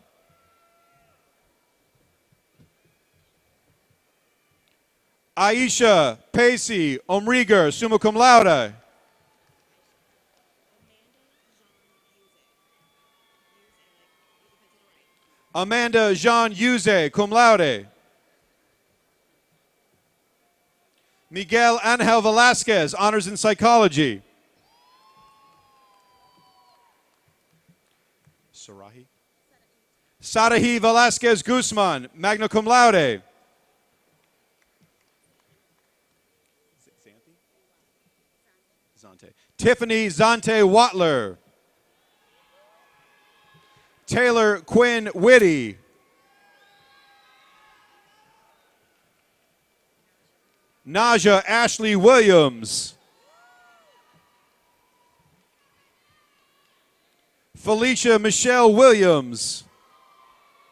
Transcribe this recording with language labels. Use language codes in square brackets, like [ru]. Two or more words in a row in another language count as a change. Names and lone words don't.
[en] Aisha Pacey Omriger, [la] summa cum laude. [en] Amanda Jean Yuze, [la] cum laude. [en] Miguel Angel Velasquez, honors in psychology. Sarahi Velasquez Guzman, [la] magna cum laude. [en] Tiffany Zante Watler. Taylor Quinn Whitty. Naja Ashley Williams. Felicia Michelle Williams.